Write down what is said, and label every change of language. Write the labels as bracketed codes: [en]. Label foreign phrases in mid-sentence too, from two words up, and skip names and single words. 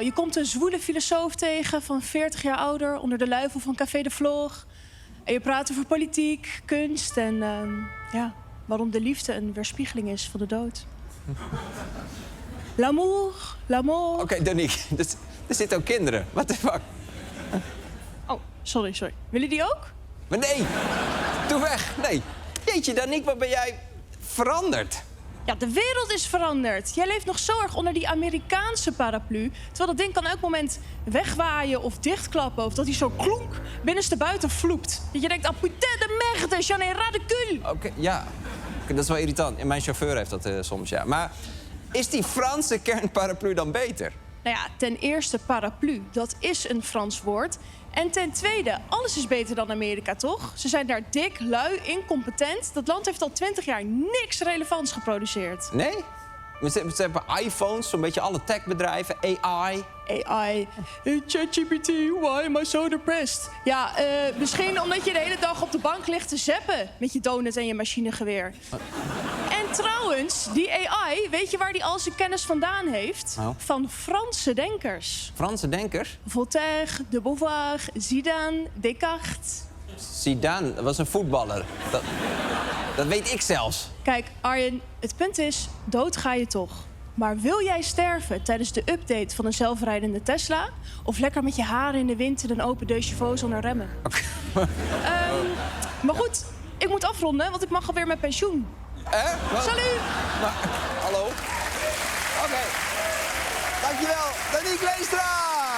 [nl] Je komt een zwoele filosoof tegen van 40 jaar ouder onder de luifel van Café de Vlog. En je praat over politiek, kunst en waarom de liefde een weerspiegeling is van de dood. [fr] L'amour. [nl] Oké, Danique, dus er zitten ook kinderen. [en] What the fuck? Oh, sorry. [nl] Willen die ook? Maar nee, doe weg. Nee. Jeetje, Danique, wat ben jij veranderd? Ja, de wereld is veranderd. Jij leeft nog zo erg onder die Amerikaanse paraplu. Terwijl dat ding kan elk moment wegwaaien of dichtklappen. Of dat hij zo klonk binnenstebuiten vloept. Dat je denkt, [fr] ah putain de merde, j'en ai ras de cul. [nl] Oké, ja. Dat is wel irritant. En mijn chauffeur heeft dat soms, ja. Maar is die Franse kernparaplu dan beter? Nou ja, ten eerste paraplu, dat is een Frans woord. En ten tweede, alles is beter dan Amerika, toch? Ze zijn daar dik, lui, incompetent. Dat land heeft al 20 jaar niks relevants geproduceerd. Nee? Ze hebben iPhones, zo'n beetje alle techbedrijven, AI. ChatGPT, [en] why am I so depressed? [nl] Ja, misschien omdat je de hele dag op de bank ligt te zappen met je donut en je machinegeweer. En trouwens, die AI, weet je waar die al zijn kennis vandaan heeft? Oh. Van Franse denkers. Franse denkers? Voltaire, de Beauvoir, Zidane, Descartes. Zidane, dat was een voetballer. Dat weet ik zelfs. Kijk, Arjen, het punt is, dood ga je toch. Maar wil jij sterven tijdens de update van een zelfrijdende Tesla? Of lekker met je haren in de wind in een open deux chevaux zonder remmen? Maar goed, ik moet afronden, want ik mag alweer met pensioen. [fr] Salut! [nl] Hallo? Oké. Dankjewel, Danique Leenstra!